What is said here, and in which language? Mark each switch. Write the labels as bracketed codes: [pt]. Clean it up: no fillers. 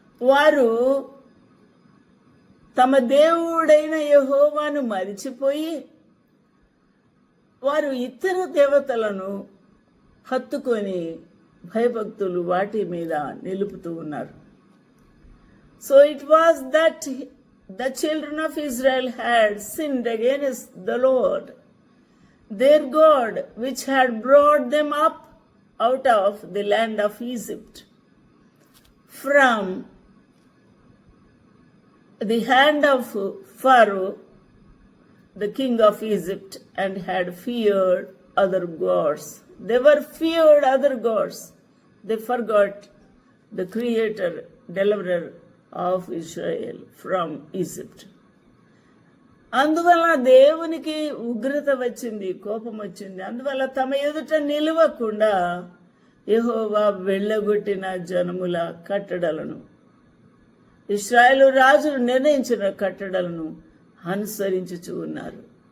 [te] వారు తమ దేవుడైన యెహోవాను మరిచిపోయి వారు ఇతర దేవతలను హత్తుకొని భయభక్తులు వాటి మీద నిలుపుతూ ఉన్నారు. [en] So it was that the children of Israel had sinned against the Lord, their God, which had brought them up out of the land of Egypt, from the hand of Pharaoh, the king of Egypt, and had feared other gods. They were feared other gods. They forgot the creator, deliverer of Israel from Egypt. [te] అందువల్ల దేవునికి ఉగ్రత వచ్చింది, కోపం వచ్చింది. అందువల్ల తమ ఎదుట నిలవకుండా యెహోవా వెళ్ళగొట్టిన జనముల కట్టడలను, ఇశ్రాయేలు రాజులు నిర్ణయించిన కట్టడలను అనుసరించుచూ ఉన్నారు.